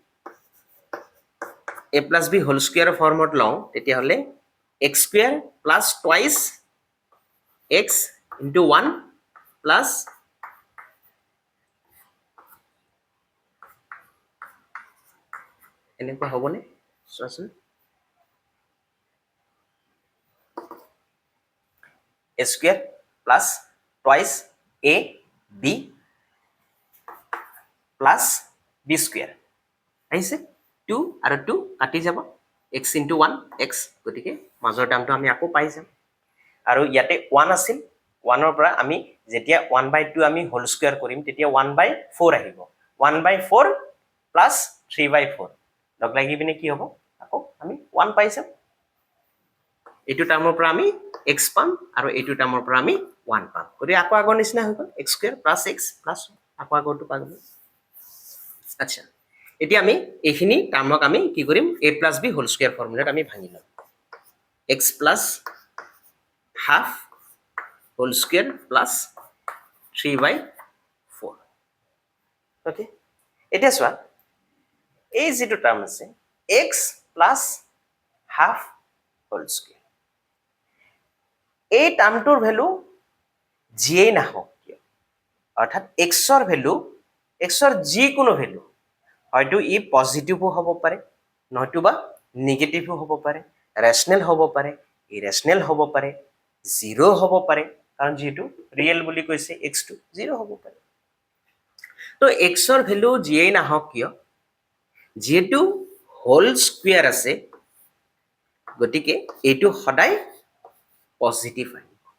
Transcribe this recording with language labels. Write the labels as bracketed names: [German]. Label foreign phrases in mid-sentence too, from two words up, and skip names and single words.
[Assamese] a + b [English] whole square [Assamese] ফৰ্মত লওঁ তেতিয়া হলে x² + [English] twice x into 1 plus [Assamese] এনেকুৱা হ'বনে চোৱাচোন [English] a square plus twice a b plus b square [Assamese] আহিছে 2 আৰু 2 কাটি যাব [English] x into 1 x [Assamese] গতিকে মাজৰ টাৰ্মটো আমি আকৌ পাই যাম আৰু ইয়াতে 1 আছিল 1 ৰ পৰা আমি যেতিয়া 1/2 আমি [English] whole square [Assamese] কৰিম তেতিয়া 1/4 আহিব 1/4 plus 3/4 লগ লাগি পিনে কি হ'ব আকৌ আমি 1 পাই যাম এইটো টাৰ্মৰ পৰা আমি x পাম আৰু এইটো টাৰ্মৰ পৰা আমি 1 পাম গতিকে আকৌ আগৰ নিচিনা হৈ গ'ল [English] x square plus x plus [Assamese] আকৌ আগৰটো পাম আচ্ছা এতিয়া আমি এইখিনি টাৰ্মক আমি কি কৰিম [English] a plus b whole square [Assamese] ফৰ্মুলাত আমি ভাঙি লম [English] x plus half whole square plus 3/4 okay [Assamese] এতিয়া চোৱা এই যেটো টাৰ্ম আছে [English] x plus half whole square [Assamese] এই টাৰ্মটোৰ ভ্যালু যিয়ে নাহক কিয় অৰ্থাৎ x ৰ ভ্যালু x ৰ যি কোনো ভ্যালু হয়তো ই পজিটিভও হ'ব পাৰে নতুবা নেগেটিভও হ'ব পাৰে ৰেশনেল হ'ব পাৰে ইৰেশনেল হ'ব পাৰে জিৰো হ'ব পাৰে কাৰণ যেটো ৰিয়েল বুলি কৈছে x টো জিৰো হ'ব পাৰে তো x ৰ ভ্যালু যিয়ে নাহক কিয় যেটো [English] whole square [Assamese] আছে গতিকে এইটো সদায় পজিটিভ আহিব